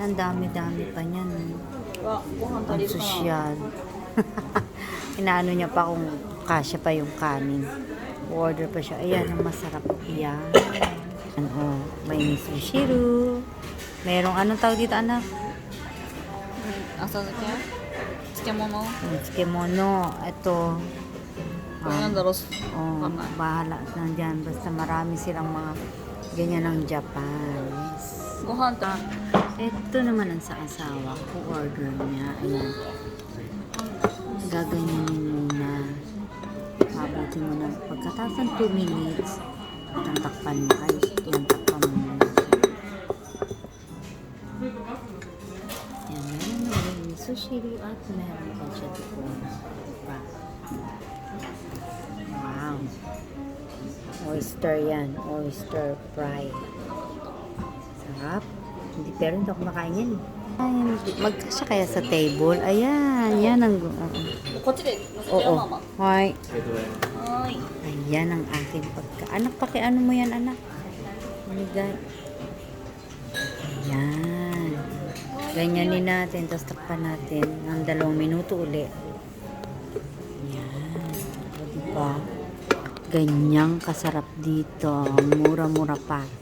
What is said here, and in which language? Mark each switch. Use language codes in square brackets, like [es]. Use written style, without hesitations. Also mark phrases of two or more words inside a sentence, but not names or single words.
[tl] Ang dami-dami pa niyan. Ang sosyal. Inaano niya pa kung kasya pa yung kanin. Order pa siya. Ayan, ang masarap. Ayan. Ano, may misushiru. Merong anong tawag dito, anak? [ja] 浅漬け漬物 [tl] Kimono. Ito. [ja] これなんだろう Oh, わかんない [tl] bahala na dyan. Basta marami silang mga ganyan ng Japan. [ja] ご飯と [tl] Ito naman ang sa asawa ko. Order niya. Ayan. Gaganyanin muna. Mabuti mo na. Pagkatapos ng 2 minutes, tatakpan mo. Ay, yan, takpan mo muna. Yan, meron na rin sushi at meron pa siya dito. Wow. Oyster yan. [en] Oyster fry. [tl] Sarap. Hindi, pero hindi ako makain yan. Ay, magkasya kaya sa table. Ayan, yan ang... [ja] こっちで乗せてよ [tl] Oo. [ja] ママ。 [tl] Hoy. [ja] はーい。 [tl] Ayan ang aking pagka... Anak, pakiano mo yan, anak? Manigay. Ayan. Ganyanin natin, tapos takpan natin ng 2 minuto uli. Ayan. O, diba? Ganyang kasarap dito. Mura-mura pa.